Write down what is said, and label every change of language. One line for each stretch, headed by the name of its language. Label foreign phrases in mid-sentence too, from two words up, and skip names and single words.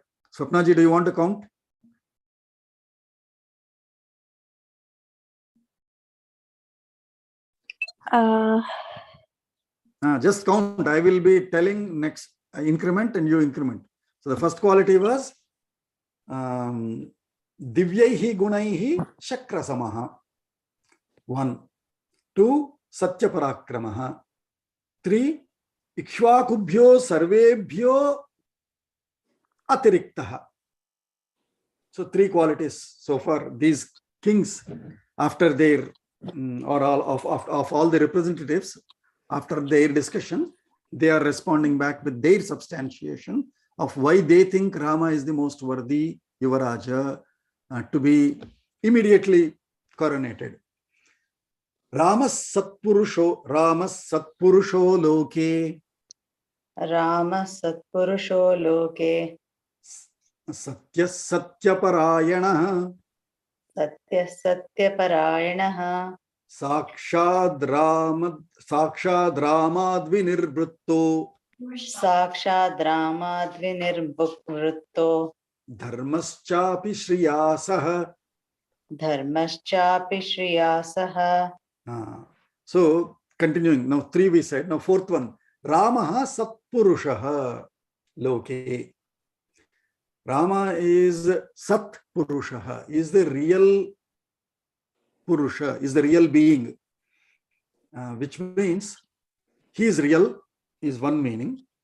English: Swapnaji, do you want to count? Just count. I will be telling next increment and you increment. So the first quality was
Sanskrit: Divyaihi gunaihi shakrasamaha. 1. 2. Satya Parakramaha. 3. Ikshvakubhyo sarvebhyo atiriktaha.
English: So 3 qualities so far. These kings, after their or all of all the representatives, after their discussion, they are responding back with their substantiation of why they think Rama is the most worthy Yuvaraja to be immediately coronated.
Sanskrit: Ramas Satpurusho Loke. Rama Satpurusho Loke. Satyaparayana. Satyaparayanaha. Sakshad Ramadvinirvritto. Sakshad Ramadvinirvritto. Dharmaschapi Shriyasah. Dharmaschapi Shriyasaha.
English: So continuing, now 3 we said, now 4th one,
Sanskrit: Ramaha Satpurushaha Loke.
English: Rama is
Sanskrit: Sat Purushaha,
English: is the real Purusha, is the real being, which means he is real, is one meaning.